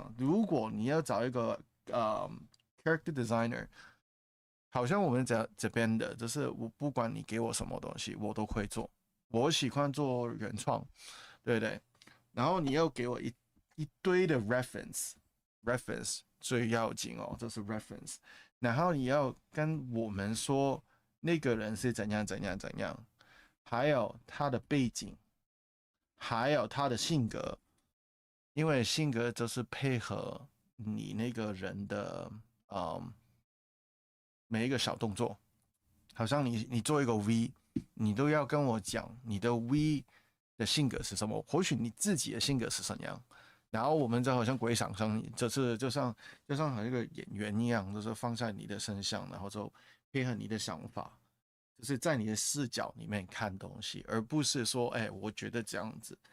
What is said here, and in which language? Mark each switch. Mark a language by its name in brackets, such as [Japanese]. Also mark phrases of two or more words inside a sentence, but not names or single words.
[Chinese] 如果你要找一個 [English] character designer， [Chinese] 好像我們這邊的，就是我不管你給我什麼東西，我都會做。我喜歡做原創，對不對？然後你要給我一堆的 reference 最要緊哦，就是 reference。然後你要跟我們說那個人是怎樣，還有他的背景，還有他的性格。因為性格就是配合你那個人的每一個小動作，好像你做一個 V， 你都要跟我講你的 V 的性格是什麼，或許你自己的性格是怎樣，然後我們就好像鬼想象，就像好像一個演員一樣，就是放在你的身上，然後就配合你的想法，就是在你的視角裡面看東西，而不是說我覺得這樣子。